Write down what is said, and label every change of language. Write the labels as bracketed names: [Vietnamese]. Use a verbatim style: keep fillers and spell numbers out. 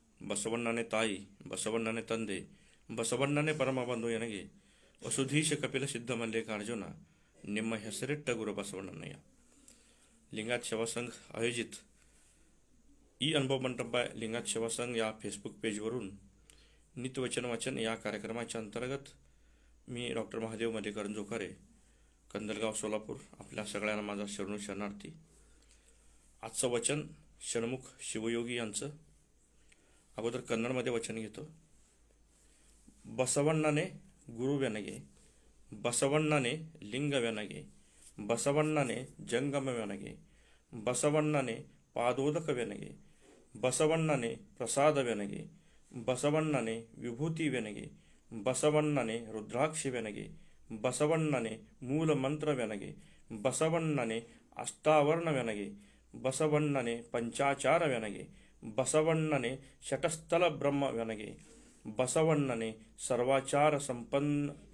[Kannada] ಬಸವಣ್ಣನೇ ತಾಯಿ, ಬಸವಣ್ಣನೇ ತಂದೆ, ಬಸವಣ್ಣನೇ ಪರಮ ಬಂಧು ನನಗೆ. ವಸುಧೀಶ ಕಪಿಲ ಸಿದ್ಧ ಮಲ್ಲಿಕಾರ್ಜುನ, ನಿಮ್ಮ ಹೆಸರಿಟ್ಟ ಗುರು ಬಸವಣ್ಣನಯ್ಯ. [Marathi] ಲಿಂಗಾಯತ್ ಸೇವಾ ಸಂಘ आयोजित ई अनुभव मंडप बाय लिंगायत सेवा संघ या फेसबुक पेजवरून नित्यवचन वाचन या कार्यक्रमाच्या अंतर्गत मी डॉक्टर महादेव मधेकरन जोकारे, कंदलगाव, सोलापूर, आपल्या सगळ्यांना माझा शरणू शरणार्थी. आजचं वचन षण्मुख शिवयोगी यांचं. अगोदर कन्नडमध्ये वचन घेतो. [Kannada] ಬಸವಣ್ಣನೇ ಗುರುವೆನಗೆ, ಬಸವಣ್ಣನೇ ಲಿಂಗವೆನಗೆ, ಬಸವಣ್ಣನೇ ಜಂಗಮವೆನಗೆ, ಬಸವಣ್ಣನೇ ಪಾದೋದಕವೆನಗೆ, ಬಸವಣ್ಣನೇ ಪ್ರಸಾದವೆನಗೆ, ಬಸವಣ್ಣನೇ ವಿಭೂತಿವೆನಗೆ, ಬಸವಣ್ಣನೇ ರುದ್ರಾಕ್ಷಿವೆನಗೆ, ಬಸವಣ್ಣನೇ ಮೂಲ ಮಂತ್ರವೆನಗೆ, ಬಸವಣ್ಣನೇ ಅಷ್ಟಾವರಣವೆನಗೆ, ಬಸವಣ್ಣನೇ ಪಂಚಾಚಾರವೆನಗೆ, ಬಸವಣ್ಣನೇ ಶಟಸ್ಥಲ ಬ್ರಹ್ಮವೆನಗೆ, ಬಸವಣ್ಣನೇ ಸರ್ವಾಚಾರ ಸಂಪನ್ನ